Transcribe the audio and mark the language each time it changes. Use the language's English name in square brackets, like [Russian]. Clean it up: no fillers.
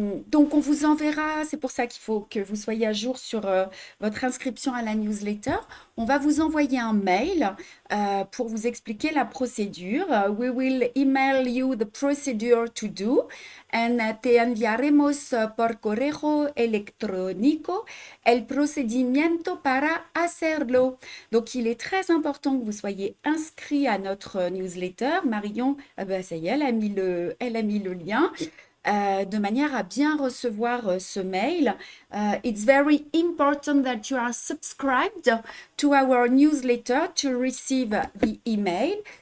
[French] Donc, on vous enverra, c'est pour ça qu'il faut que vous soyez à jour sur votre inscription à la newsletter. On va vous envoyer un mail pour vous expliquer la procédure. [English] We will email you the procedure to do and [Spanish] te enviaremos por correo electrónico el procedimiento para hacerlo. [French] Donc, il est très important que vous soyez inscrit à notre newsletter. Marion, ça y est, elle a mis le lien. De manière à bien recevoir ce mail. [English] It's very important that you are subscribed to our newsletter to receive the email.